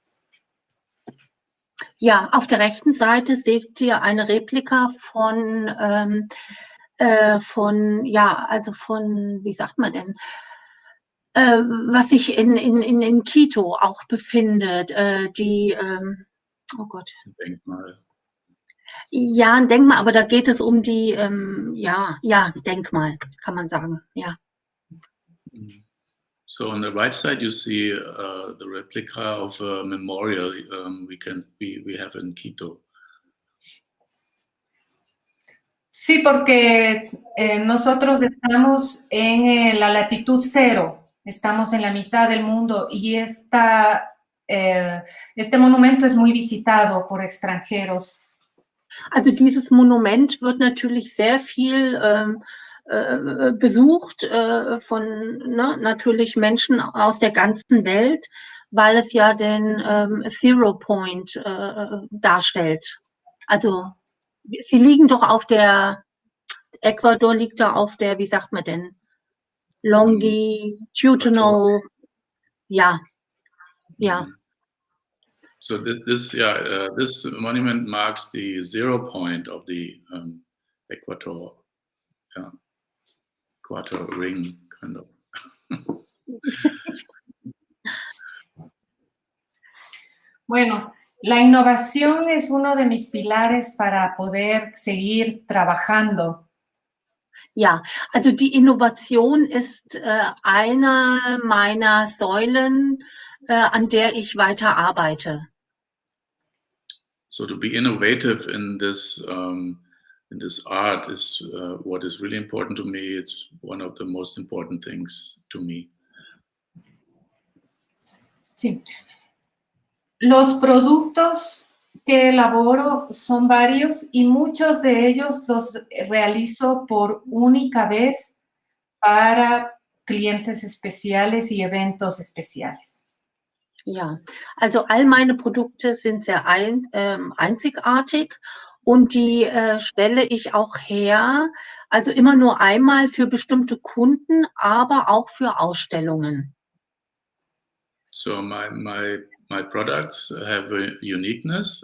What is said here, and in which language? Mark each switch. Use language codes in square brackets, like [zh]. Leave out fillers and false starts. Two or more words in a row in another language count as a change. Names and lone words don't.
[de] Ja, auf der rechten Seite seht ihr eine Replika ja, also von, wie sagt man denn, was sich in Quito auch befindet, oh Gott. Denkmal. Ja, ein Denkmal, aber da geht es um die, ja, Denkmal, kann man sagen, ja. [en] So on the right side, you see the replica of a memorial we have in Quito. [es] Sí, porque nosotros estamos en la latitud 0, estamos en la mitad del mundo y este monumento es muy visitado por extranjeros. [de] Also dieses Monument wird natürlich sehr viel besucht von natürlich Menschen aus der ganzen Welt, weil es ja den [en] Zero Point [de] darstellt. Also sie liegen doch auf der, Ecuador liegt da auf der, wie sagt man denn, longitudinal, ja. [en] So this monument marks the 0 point of the equator ring, kind of. [es] Bueno, la innovación es uno de mis pilares para poder seguir trabajando. [de] Ja, also die Innovation ist einer meiner Säulen, an der ich weiter arbeite. [en] So to be innovative in this art is what is really important to me. It's one of the most important things to me. [es] Sí. Los productos que elaboro son varios y muchos de ellos los realizo por única vez para clientes especiales y eventos especiales. [de] Ja, also all meine Produkte sind sehr einzigartig und die stelle ich auch her, also immer nur einmal für bestimmte Kunden, aber auch für Ausstellungen. [en] So my products have a uniqueness.